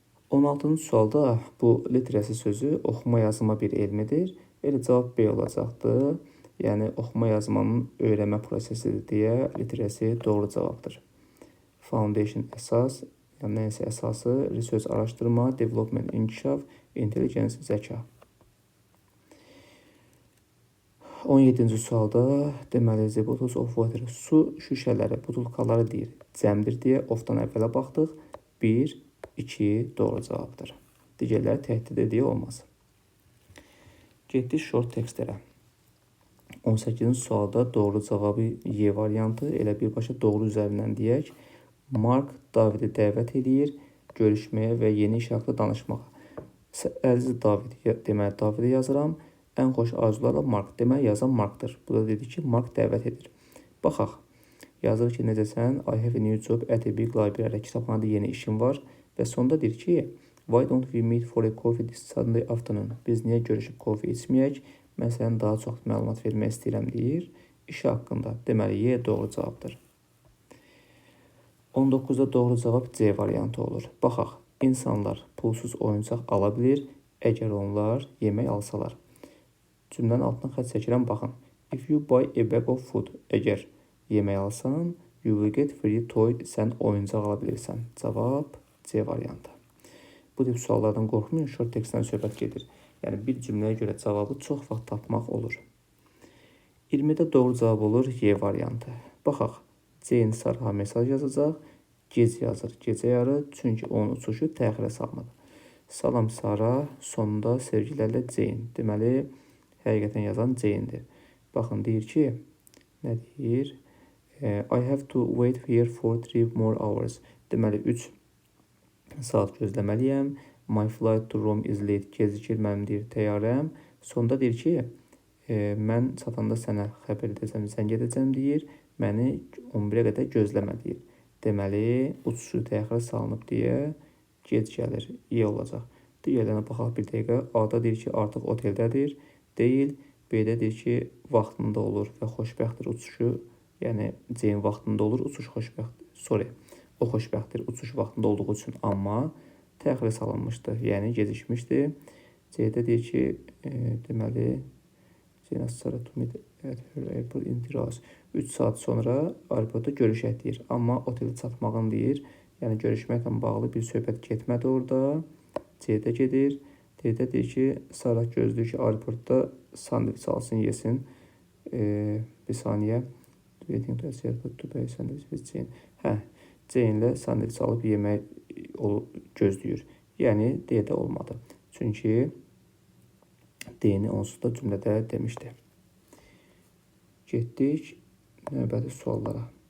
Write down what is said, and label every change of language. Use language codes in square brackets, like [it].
[az] 16-cı sualda bu literasi sözü oxuma yazma bir elmidir. Elə cavab B olacaqdır. Yəni, oxuma yazmanın öyrənmə prosesidir deyə literasi doğru cavabdır. Foundation əsas, yəni nəyəsə əsası, research araşdırma, development inkişaf, intelligence zəka. 17-ci sualda deməli, [en] the bottles of water, [az] su şüşələri, butulkaları deyir. Cəmdir deyə ofdan əvvələ baxdıq. 1, 2 doğru cavabdır. Digərləri təhdid deyə olmaz. Getdik short tekstlərə. 18-ci sualda doğru cavabı Y variantı, elə birbaşa doğru üzərindən deyək. Mark Davidi dəvət edir görüşməyə və yeni iş haqqında danışmağa. Əziz David, deməli Davidi yazıram. Ən xoş arzularla Mark, deməli yazan Markdır. Bu da dedi ki, Mark dəvət edir. Baxaq. Yazır ki, necəsən? [en] I have a new job at a big library. [az] Kitabxanada yeni işim var. Və sonda deyir ki, [en] Why don't we meet for a coffee this Sunday afternoon? [az] Biz niyə görüşüb kofe içməyək? Mən sənə daha çox məlumat vermək istəyirəm deyir. İşi haqqında. Deməli, Y doğru cavabdır. 19-da doğru cavab C variantı olur. Baxaq, insanlar pulsuz oyuncaq ala bilir, əgər onlar yemək alsalar. Cümlənin altına xətt çəkirəm, baxın. [en] If you buy a bag of food, [az] əgər yemək alsan, [en] you will get free toy, [az] sən oyuncaq ala bilirsən. Cavab C variantı. Bu tip suallardan qorxmayın, short textdən söhbət gedir. Yəni, bir cümləyə görə cavabı çox vaxt tapmaq olur. 20-də doğru cavab olur Y variantı. Baxaq, Ceyn Sarha mesaj yazacaq, gec yazır, gecə yarı, çünki onun uçuşu təxirə salınıb. Salam Sara, sonunda sevgilərlə Ceyn. Deməli, həqiqətən yazan Ceyndir. Baxın, deyir ki, nə deyir? [en] I have to wait here for 3 more hours. [az] Deməli, 3 saat gözləməliyəm. [en] My flight to Rome is late. [az] Gecikir mənim deyir təyyarəm. Sonda deyir ki, mən çatanda sənə xəbər edəcəm, zəng edəcəm deyir. Məni 11-ə qədər gözləmə deyir. Deməli, uçuşu təxirə salınıb deyə gec gəlir. İyi olacaq. Digərlərinə baxaq bir dəqiqə. A-da deyir ki, artıq oteldədir. Deyil. B-də deyir ki, vaxtında olur və xoşbəxtdir uçuşu. Yəni, Ceyn vaxtında olur, uçuş xoşbəxtdir. Sorry, o xoşbəxtdir uçuş vaxtında olduğu üçün, amma təxirə salınmışdı, yəni gecikmişdi. C-də deyir ki, deməli, Ceyn Asara [en] to meet at her airport in 3 hours. [az] 3 saat sonra aeroportda görüşək deyir. Amma otelə çatmağın deyir, yəni görüşməklə bağlı bir söhbət getmədi orada. C-də gedir. D-də deyir ki, Sara gözləyir ki, aeroportda sandviç alsın, yesin. Bir saniyə. [en] Waiting to airport to buy sandwich with Ceyn. [az] Ceynlə sandviç alıb yemək gözləyir. Yəni, D-də olmadı. Çünki D-ni onsuz da cümlədə demişdi. Getdik növbəti suallara.